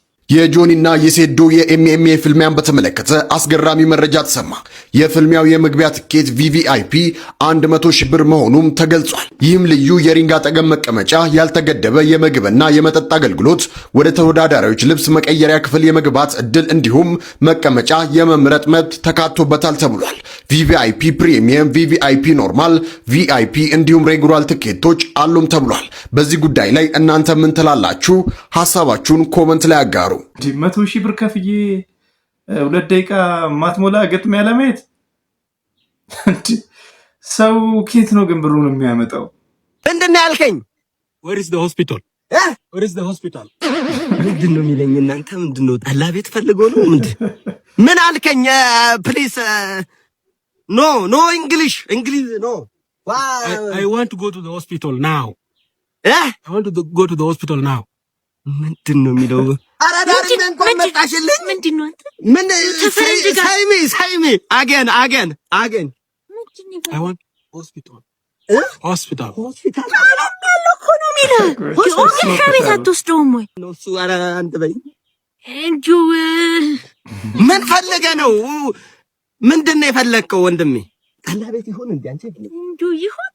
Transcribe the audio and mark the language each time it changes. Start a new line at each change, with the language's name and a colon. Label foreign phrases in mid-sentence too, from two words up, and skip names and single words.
Amharic: የጆኒና የሴዶ የኤምኤምኤ ፍልሚያን በተመለከተ አስገራሚ መረጃ ተሰማ። የፍልሚያው የመግቢያ ትኬት ቪቪአይፒ 100 ሺህ ብር መሆኑም ተገልጿል። ይህም ልዩ የሪንግ አጠገብ መቀመጫ፣ ያልተገደበ የምግብና የመጠጥ አገልግሎት፣ ወደ ተወዳዳሪዎች ልብስ መቀየሪያ ክፍል የመግባት እድል እንዲሁም መቀመጫ የመምረጥ መብት ተካቶበታል ተብሏል። ቪቪአይፒ ፕሪሚየም፣ ቪቪአይፒ ኖርማል፣ ቪአይፒ እንዲሁም ሬጉላር ትኬቶች አሉም ተብሏል። በዚህ ጉዳይ ላይ እናንተ ምን ትላላችሁ? ሀሳባችሁን ኮመንት ላይ አጋሩ። 100 ሺህ ብር ከፍዬ 2 ደቂቃ ማትሞላ ግጥሚያ ለማየት ሰው ኬት ነው ግን ብሩን የሚያመጣው? ምንድን ነው ያልከኝ?
English: Where is the hospital? Where is the hospital?
Amharic: ምንድን ነው የሚለኝ? እናንተ ምንድን ነው ጠላ ቤት ፈልጎ ነው? ምን አልከኝ?
English: please no English no። I want to go to the hospital now. I want to go to the hospital now.
Amharic: ምንድን ነው የሚለው? አራዳሪ እንኳን መጣሽልኝ። ምንድነው አንተ? ምን ሳይሚ አገን
English: I want hospital.
Amharic: ሆስፒታል ኢኮኖሚ ነው የኦሜጋ ቤት አትወስደውም ወይ? እሱ ኧረ አንተ በይ እንጂው ምን ፈልገ ነው? ምንድን ነው የፈለግከው ወንድሜ? ጠላ ቤት ይሆን እንዴ አንቺ? እንጂው ይሆን